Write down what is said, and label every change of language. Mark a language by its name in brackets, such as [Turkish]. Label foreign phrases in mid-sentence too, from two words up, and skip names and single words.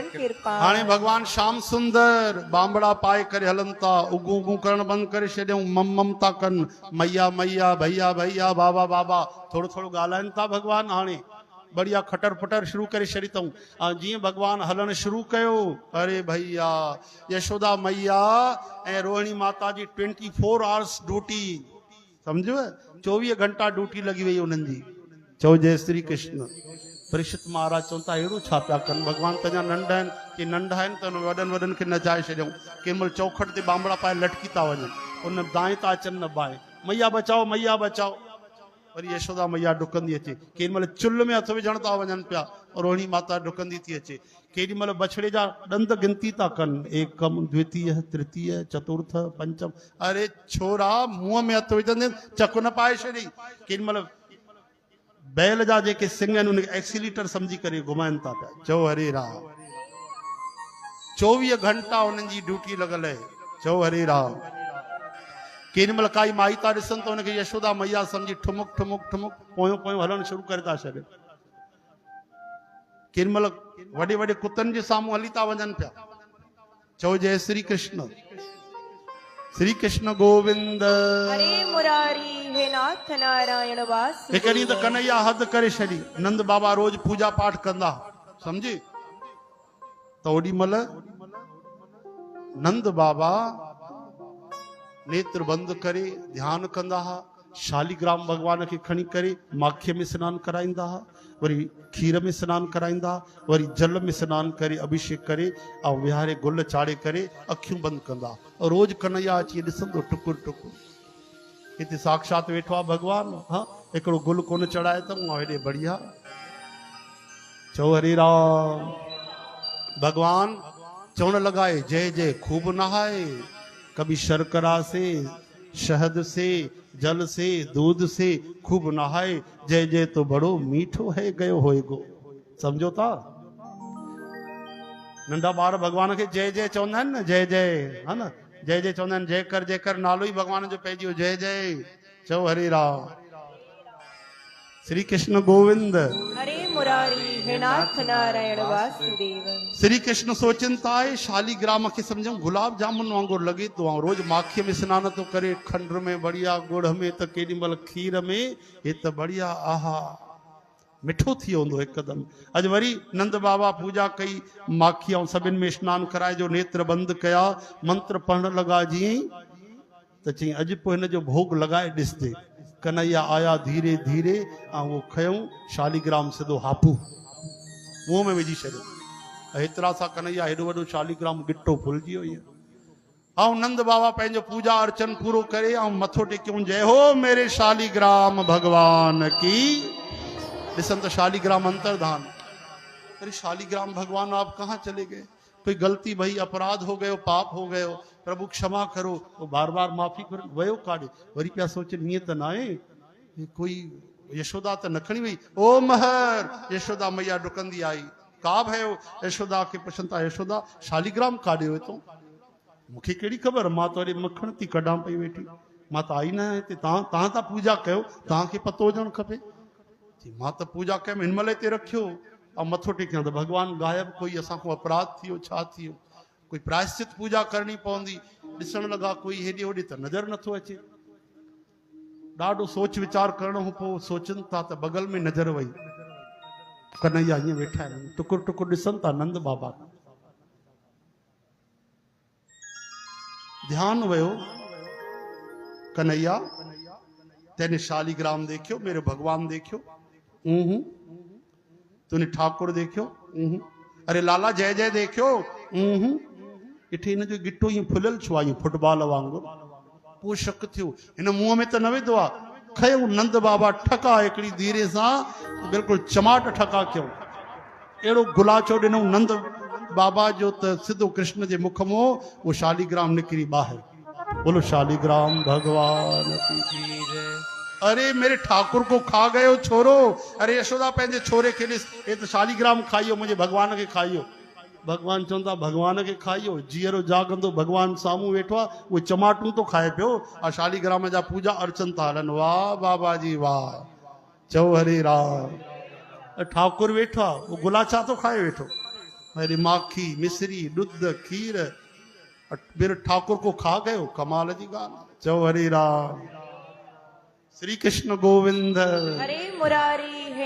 [Sindhi] कृपा। हाणे भगवान श्याम सुंदर बांबड़ा पाए करे हलन था, उगू उगू करण बंद करे छॾियऊं, मम मम था कन, मैया मैया भैया भैया बाबा बाबा थोड़ो थोड़ो ॻाल्हाइनि था भगवान। हाणे बढ़िया खटर फटर शुरू करे छॾी अथऊं। जीअं भगवान हलण शुरू कयो, अरे भैया यशोदा मैया ऐं रोहिणी माता जी 24 [English] hours duty, [Sindhi] समझो 24 घंटा ड्यूटी लगी वही उन्हनि जी। चओ जय श्री कृष्ण। परीक्षित महाराज चवनि था अहिड़ो छा पिया कनि, भगवान तंहिंजा नंढा आहिनि कि नंढा आहिनि त वॾनि वॾनि खे नचाए छॾियऊं। कंहिं महिल चौखट ते बांबड़ा पाए लटकी था वञनि, उन दाएं था अचनि न बाएं, [Hindi] मैया बचाओ मैया बचाओ। [Sindhi] वरी यशोदा मैया डुकंदी अचे, केॾी महिल चुल्ह में हथ विझण था वञनि पिया, रोहिणी माता डुकंदी थी अचे। केॾी महिल बछड़े जा ॾंद गिनती था कनि, [Sanskrit] एकम द्वितीय तृतीय चतुर्थ पंचम। [Sindhi] अरे छोरा मुंहं में हथ विझंदे चक न पाए छॾी। केॾी महिल बैल जा जेके सिंग आहिनि उनखे एक्सीलीटर सम्झी करे घुमाइनि था पिया। चओ हरे राम। 24 घंटा उन्हनि जी ड्यूटी लॻल आहे। चओ हरे राम। केॾी महिल काई माई था ॾिसनि त उनखे यशोदा मैया सम्झी ठुमुक ठुमुक ठुमुक पोयों पोयों हलणु शुरू करे था छॾनि। केॾी महिल वॾे वॾे कुतनि जे साम्हूं हली था वञनि पिया। चओ जय श्री कृष्ण। श्री कृष्ण गोविंद। हरे मुरारी हे नाथ नारायण वासुदेव। हिकु ॾींहुं त कन्हैया हद करे छॾी। नंद बाबा रोज पूजा पाठ कंदा, समझी त ओॾी महिल नंद बाबा नेत्र बंद करे ध्यान कंदा हा। शालिग्राम भगवान खे खणी करे माखीअ में सनानु कराईंदा हा, वरी खीर में सनानु कराईंदा, वरी जल में सनानु करे अभिषेक करे ऐं विहारे गुल चाढ़े करे अखियूं बंदि कंदा। रोज कन्हैया अची ॾिसंदो टुकुर टुकुर, हिते साक्षात वेठो आहे भगवान। हाँ हिकिड़ो गुल कोन चढ़ाए अथऊं हेॾे बढ़िया। चओ हरे राम। भगवान चवण लॻाए [Hindi] जय जय खूब नहाए, कभी शर्करा से शहद से जल से दूध से खूब नहाए, जय जय तो बड़ो मीठो है गयो होएगो। [Sindhi] समझो था नंढा ॿार भगवान खे जय जय चवंदा आहिनि न, जय जय है न, जय जय चवंदा आहिनि। जय कर नालो ई भगवान जो पइजी वियो, जय जय। चओ हरे राम। श्री कृष्ण गोविंद। हरे मुरारी हे नाथ नारायण वासुदेव। श्री कृष्ण सोचनि था शालिग्राम खे सम्झूं गुलाब जामुन वांगुरु लॻे थो। रोज माखीअ में सनानु थो करे, खंड में बढ़िया, गुड़ में त केॾी महिल खीर में, हे त बढ़िया आहा मिठो थी वेंदो हिकदमि। अॼु वरी नंद बाबा पूजा कई, माखी ऐं सभिनि में सनानु कराए जो नेत्र बंदि कया, मंत्र पढ़ण लॻा जीअं ई त चई अॼु पोइ हिन जो भोग लॻाए ॾिसजे। कन्हैया आया धीरे धीरे ऐं उहो खयूं शालिग्राम सिधो हापू मुंहं में विझी छॾियो। हेतिरा सां कन्हैया हेॾो वॾो शालिग्राम गिटो फुलिजी वियो। ऐं नंद बाबा पंहिंजो पूजा अर्चन पूरो करे ऐं मथो टेकियूं, [Hindi] जय हो मेरे शालिग्राम भगवान की। [Sindhi] ॾिसनि त शालिग्राम अंतर्धान। [Hindi] अरे शालिग्राम भगवान आप कहाँ चले गए, कोई गलती भई, अपराध हो गयो, पाप हो गयो, प्रभु क्षमा करो। वो बार बार माफ़ी करो, [Sindhi] वयो काॾे। वरी पिया सोचनि हीअं त न आहे, कोई यशोदा त न खणी वई। ओ महर, यशोदा मैया डुकंदी आई। [Hindi] का भयो? [Sindhi] यशोदा खे पुछनि था, यशोदा शालिग्राम काॾे हुयो तूं? मूंखे कहिड़ी ख़बर, मां त वरी मखण थी कढां पई वेठी, मां त आई न आहियां हिते। तव्हां था पूजा कयो, तव्हांखे पतो हुजणु खपे। मां त पूजा कयमि, हिन महिल हिते रखियो ऐं मथो टेकियां त भगवान गायब। कोई असांखो अपराध थियो, छा थियो? कोई प्रायश्चित पूजा करणी पवंदी। ॾिसण लॻा कोई हेॾे होॾे त नज़र नथो अचे। ॾाढो सोच वीचार करणो पोइ सोचनि था त बगल में नज़र वई, कन्हैया हीअं वेठा आहिनि, टुकुर टुकुर ॾिसनि था नंद बाबा। ध्यान वयो, [Hindi] कन्हैया तेने शालिग्राम देखियो, मेरे भगवान देखियो, तूने ठाकुर देखियो, अरे लाला जय जय देखियो, [Sindhi] इथे इन जो गिटो ईअं फुलियल छो आहे, फुटबॉल वांगुरु? पोइ शक थियो, हिन मुंहं में त न विधो आहे। खयो नंद बाबा ठका हिकिड़ी धीरे सां, बिल्कुलु चमाट ठका कयूं, अहिड़ो गुलाचो ॾिनऊं नंद बाबा जो त सिधो कृष्ण जे मुख मों वो शालिग्राम निकिरी ॿाहिरि। [Hindi] बोलो शालिग्राम भगवान की। अरे मेरे ठाकुर को खा गयो छोरो। [Sindhi] अरे यशोदा पंहिंजे छोरे खे ॾिस, हे त शालिग्राम खाइयो, मुंहिंजे भगवान खे खाइयो। भगवान चवंदा भगवान खे खाइयो, जीअरो जागंदो भगवान साम्हूं वेठो आहे, उहो चमाटूं तो खाए पियो, आ शालिग्राम जा पूजा अर्चन था हलनि। वाह बाबा जी वाह। चओ हरे राम। ठाकुर वेठो आहे, वो गुलाचा तो खाए वेठो। [Hindi] मेरी माखी मिश्री दुध खीर मेरे ठाकुर को खा गए हो, [Sindhi] कमाल जी गाना। चौ हरि राम। श्री कृष्ण गोविंद। हरे मुरारी।